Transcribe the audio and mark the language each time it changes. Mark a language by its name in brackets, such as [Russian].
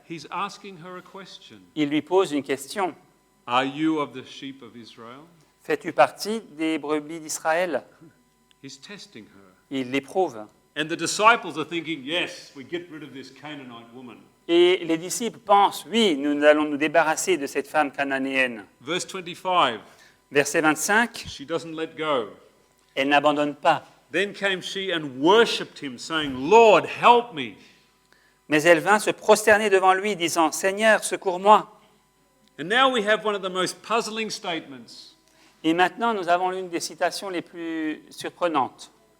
[English] he's asking her a question. [French] il lui pose une question. [English] Are you of the sheep of Israel? [French] Fais-tu partie des brebis d'Israël? [English] He's testing her. [French] Il l'éprouve. [English] And the disciples are thinking, yes, we get rid of this Canaanite woman. [French] Et les disciples pensent, oui, nous allons nous débarrasser de cette femme cananéenne. [English] Verse 25, [French] Verset 25, [English] she doesn't let go. [French] elle n'abandonne pas. [English] Then came she and worshipped him, saying, Lord, help me. [French] Mais elle vint se prosterner devant lui, disant, Seigneur, secours-moi. [English] And now we have one of the most puzzling statements. [French] Et maintenant, nous avons l'une des citations les plus surprenantes.